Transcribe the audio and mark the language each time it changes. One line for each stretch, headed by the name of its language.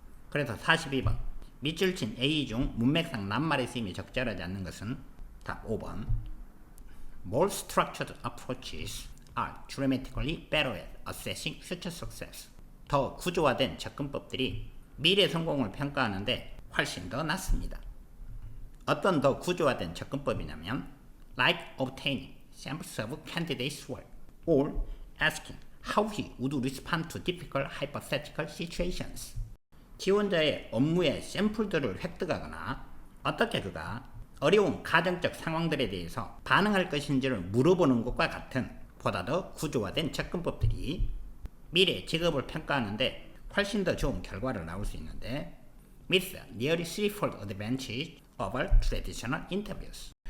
Korean: 그래서 42번 밑줄 친 A 중 문맥상 낱말의 쓰임이 적절하지 않는 것은 답 5번
English: More structured approaches are dramatically better at assessing future success.
Korean: 더 구조화된 접근법들이 미래 성공을 평가하는데 훨씬 더 낫습니다. 어떤 더 구조화된 접근법이냐면
English: like obtaining samples of candidates' work or asking how he would respond to difficult hypothetical situations.
Korean: 지원자의 업무의 샘플들을 획득하거나 어떻게 그가 어려운 가정적 상황들에 대해서 반응할 것인지를 물어보는 것과 같은 보다 더 구조화된 접근법들이 미래 직업을 평가하는데 훨씬 더 좋은 결과를 나올 수 있는데
English: with nearly threefold advantage over traditional interviews.